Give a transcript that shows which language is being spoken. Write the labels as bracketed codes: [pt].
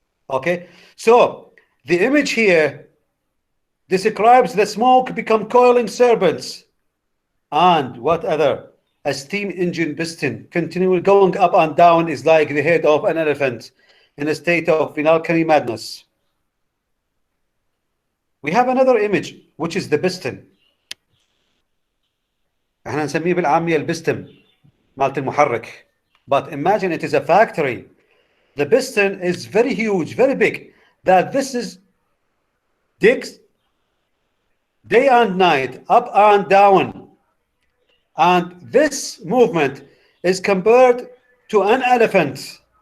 [en] Okay, so the image here describes the smoke become coiling serpents and what other? A steam engine piston continually going up and down is like the head of an elephant in a state of alchemy madness. We have another image which is the piston. [ar] احنا نسميه بالعامية البستم مالت المحرك. [en] But imagine it is a factory. The piston is very huge, very big. That this is digs day and night, up and down. And this movement is compared to an elephant